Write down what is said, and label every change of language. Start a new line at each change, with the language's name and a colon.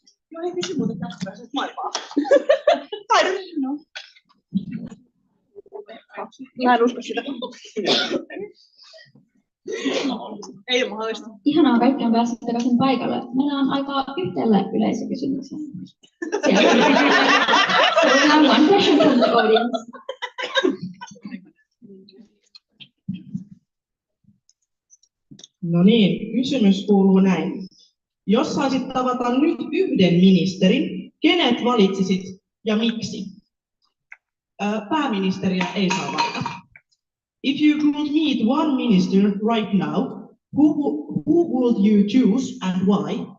Finnish: Joo, ei kysy muuten tästä pääset maailmaa. Taidon. No. Mä en usko sitä. Ei mahdollista. Ihanaa, kaikki on päässyt takaisin paikalle. Meillä on aikaa yhdelle yleisökysymykseen.
English: So we have one question from the audience.
Finnish: No niin, kysymys kuuluu näin. Jos saisit tavata nyt yhden ministerin, kenet valitsisit ja miksi? Pääministeriä ei saa valita.
English: If you could meet one minister right now, who would you choose and why?